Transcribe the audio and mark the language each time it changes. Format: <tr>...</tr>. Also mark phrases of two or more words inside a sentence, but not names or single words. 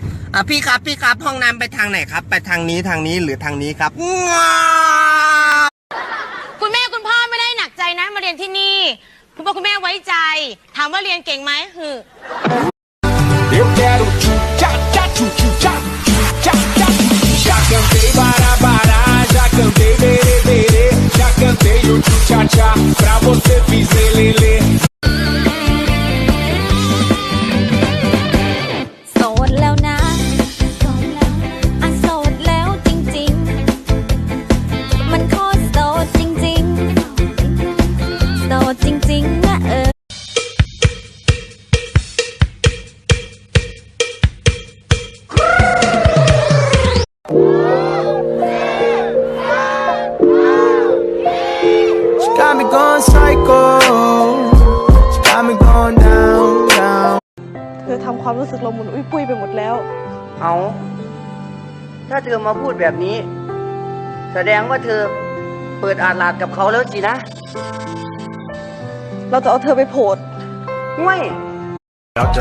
<th>พี่ครับห้องน้ำไปทางไหนครับไปทางนี้หรือทางนี้ครับ คุณแม่คุณพ่อไม่ได้หนักใจนะมาเรียนที่นี่คุณพ่อคุณแม่ไว้ใจถามว่าเรียนเก่งไหม</th> <pt>Eu quero tchu-tcha-tcha, tchu-tchu-tcha, tchu-tcha-tcha. Já cantei bará-bará, já cantei berê-berê, já cantei o tchu-tcha-tcha, pra você fiz lelê.</pt> <th>โสดแล้วนะโสดแล้วจริงๆมันโคตรโสดจริงๆโสดจริงๆนะ</th> <en>Got me going psycho, got me going down, down.</en> <th>เธอทำความรู้สึกเราหมุนอุ้ยปุ้ยไปหมดแล้ว เอาถ้าเธอมาพูดแบบนี้ แสดงว่าเธอเปิดอาลาดกับเขาแล้วสินะ เราจะเอาเธอไปโผล่ ไม่</th>